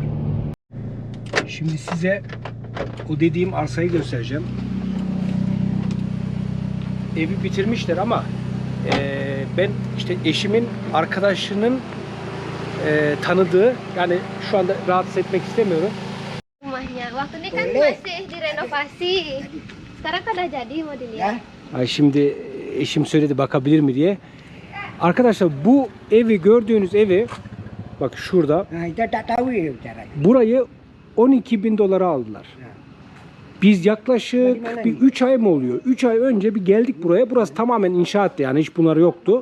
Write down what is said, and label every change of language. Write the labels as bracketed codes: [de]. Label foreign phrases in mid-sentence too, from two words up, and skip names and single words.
[tr] Şimdi size o dediğim arsayı göstereceğim. Evi bitirmişler ama ben işte eşimin arkadaşının tanıdığı, yani şu anda rahatsız etmek istemiyorum. [id] Rumahnya. Waktu ini kan masih direnovasi. Sekarang kan udah jadi mau dilihat. [tr] Ay şimdi eşim söyledi bakabilir mi diye. Arkadaşlar bu evi, gördüğünüz evi bak şurada. Burayı 12.000 dolara aldılar. Biz yaklaşık bir 3 ay mı oluyor? 3 ay önce bir geldik buraya. Burası tamamen inşaattı, yani hiç bunlar yoktu.